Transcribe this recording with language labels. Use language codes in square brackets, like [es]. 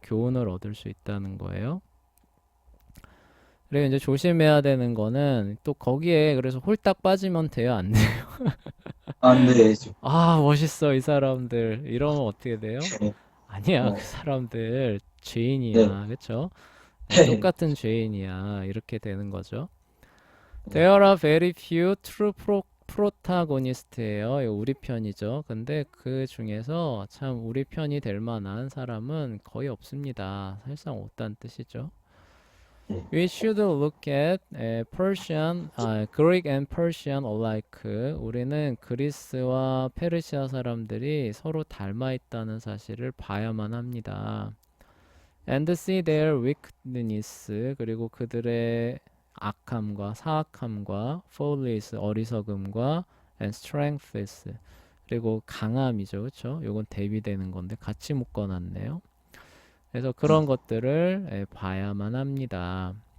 [ko] 교훈을 얻을 수 있다는 거예요. 그리고 이제 조심해야 되는 거는 또 거기에 그래서 홀딱 빠지면 돼요, 안 돼요? 아, 네. 아, 멋있어, 이 사람들. 이러면 어떻게 돼요? 네. 아니야, 그 어, 사람들 네. 죄인이야, 그쵸? 네. 똑같은 죄인이야, 이렇게 되는 거죠. 네. [en] There are very few true protagonist예요. [ko] 이거 우리 편이죠. 근데 그 중에서 참 우리 편이 될 만한 사람은 거의 없습니다. 사실상 없다는 뜻이죠. 네. [en] We should look at Persian, Greek and Persian alike. [ko] 우리는 그리스와 페르시아 사람들이 서로 닮아 있다는 사실을 봐야만 합니다. [en] And see their wickedness. [ko] 그리고 그들의 악함과 사악함과 follies, 어리석음과 [en] and strengths. [ko] 그리고 강함이죠. 그렇죠? 요건 대비되는 건데 같이 묶어놨네요. 그래서 그런 것들을 봐야만 합니다.